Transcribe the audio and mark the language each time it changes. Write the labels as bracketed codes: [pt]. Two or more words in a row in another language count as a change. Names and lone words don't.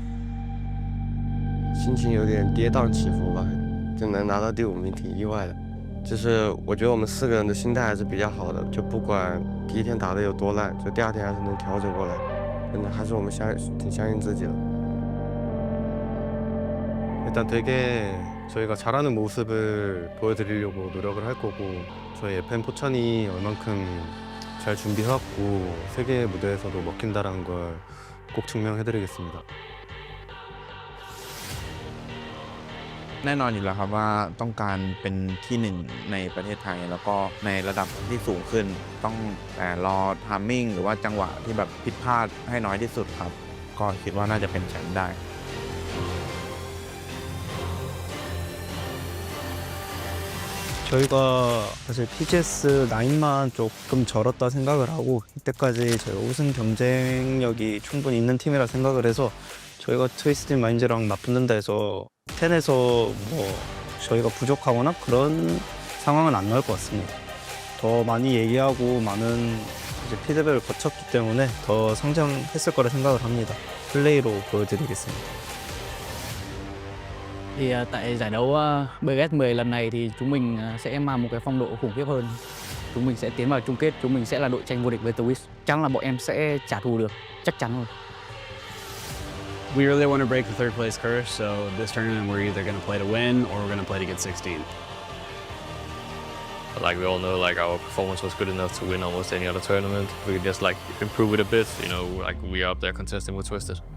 [zh] 心情有点跌宕起伏吧，就能拿到第5名挺意外的。就是我觉得我们4个人的心态还是比较好的，就不管第一天打得有多烂，就第2天还是能调整过来。真的还是我们挺相信自己的。 [ko] 일단 되게 저희가 잘하는 모습을 보여드리려고 노력을 할 거고 저희 FM 포천이 얼만큼 잘 준비해왔고 세계 무대에서도 먹힌다라는 걸 꼭 증명해드리겠습니다. [th] แน่นอนอยู่แล้วครับว่าต้องการเป็นที่หนึ่งในประเทศไทยแล้วก็ในระดับที่สูงขึ้นต้องแต่รอไทมิ่งหรือว่าจังหวะที่แบบผิดพลาดให้น้อยที่สุดครับก็คิดว่าน่าจะเป็นแชมป์ได้ [ko] 저희가 사실 PGS 9만 조금 절었다 생각을 하고 이때까지 저희가 우승 경쟁력이 충분히 있는 팀이라 생각을 해서 저희가 트위스트 마인즈랑 맞붙는다 해서 10에서 뭐 저희가 부족하거나 그런 상황은 안 나올 것 같습니다. 더 많이 얘기하고 많은 이제 피드백을 거쳤기 때문에 더 성장했을 거라 생각을 합니다. 플레이로 보여드리겠습니다. [vi] Thì tại giải đấu BGS10 lần này thì chúng mình sẽ mang một cái phong độ khủng khiếp hơn. Chúng mình sẽ tiến vào chung kết, chúng mình sẽ là đội tranh vô địch với TWIS. Chắc là bọn em sẽ trả thù được, chắc chắn rồi. [en] We really want to break the third place curse, so this tournament we're either going to play to win or we're going to play to get 16. Like we all know, like our performance was good enough to win almost any other tournament. We could just like improve it a bit, you know, like we are up there contesting with Twisted.